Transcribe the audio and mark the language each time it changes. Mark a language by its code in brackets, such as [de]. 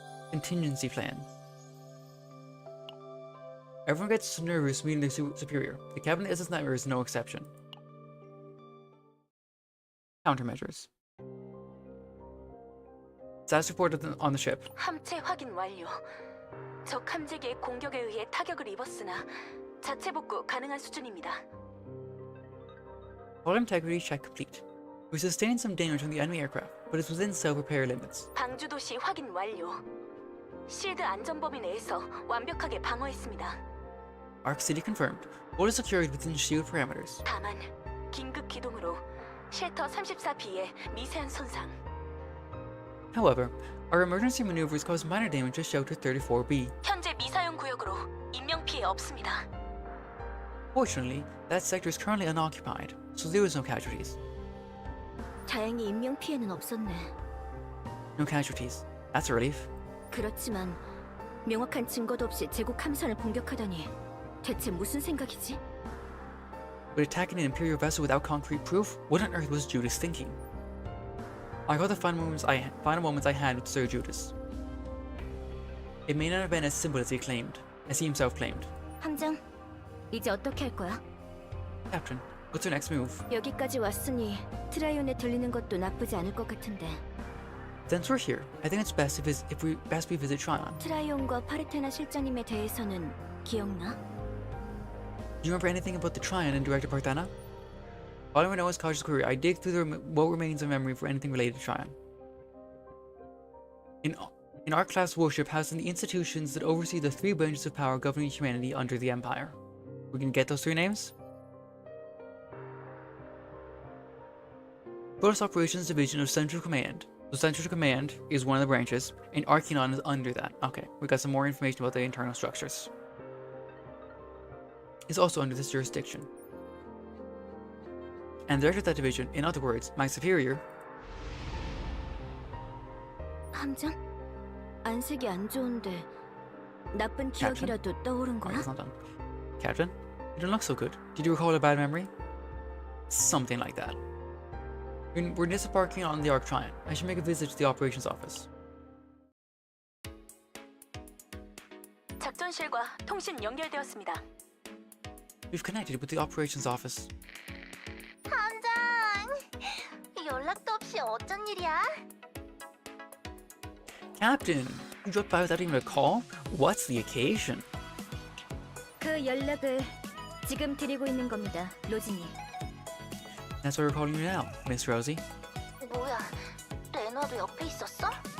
[en] Contingency plan. Everyone gets nervous meeting their superior. The captain of SS Nightmare is no exception. Countermeasures. Status reported on the ship. [ko] 함체 확인 완료. 적 함재기의 공격에 의해 타격을 입었으나 자체 복구 가능한 수준입니다. [en] Hull integrity check complete. We sustained some damage from the enemy aircraft, but it's within self-repair limits. [ko] 방주 도시 확인 완료. 실드 안전 범위 내에서 완벽하게 방어했습니다. [en] Arc City confirmed. All is secured within shield parameters. [ko] 다만 긴급 기동으로 쉘터 34B에 미세한 손상. [en] However, our emergency maneuvers caused minor damage to Shelter 34B. [ko] 현재 미사용 구역으로 인명 피해 없습니다. [en] Fortunately, that sector is currently unoccupied, so there was no casualties. [ko] 다행히 인명 피해는 없었네. [en] No casualties. That's a relief. [ko] 그렇지만 명확한 증거도 없이 제국 함선을 공격하다니 대체 무슨 생각이지? [en] But attacking an Imperial vessel without concrete proof? What on earth was Judas thinking? I got the final moments I had with Sir Judas. It may not have been as simple as he himself claimed. [ko] 함장, 이제 어떻게 할 거야? [en] Captain, what's your next move? [ko] 여기까지 왔으니 트라이온에 들리는 것도 나쁘지 않을 것 같은데. [en] Since we're here, I think it's best if we visit Tryon. [ko] 트라이온과 파르테나 실장님에 대해서는 기억나? [en] Do you remember anything about the Tryon and Director Parthena? All I know is cautious query. I dig through what remains of memory for anything related to Tryon. In our class worship housing the institutions that oversee the three branches of power governing humanity under the Empire. We can get those three names? Force Operations Division of Central Command. So Central Command is one of the branches, and Archeon is under that. Okay, we got some more information about the internal structures. It's also under this jurisdiction. And the director of that division, in other words, my superior. [ko] 함장? 안색이 안 좋은데 나쁜 기억이라도 떠오른 거야? [en] It's not done. Captain, you don't look so good. Did you recall a bad memory? Something like that. We're disembarking on the Arc Tryon. I should make a visit to the operations office. [ko] 작전실과 통신 연결되었습니다. [en] We've connected with the operations office. [ko] 함장, 연락도 없이 어쩐 일이야? [en] Captain, you dropped by without even a call? What's the occasion? [ko] 그 연락을 지금 드리고 있는 겁니다, 로지님. [en] That's why we're calling you now, Miss Rosie. [ko] 뭐야, 레너도 옆에 있었어?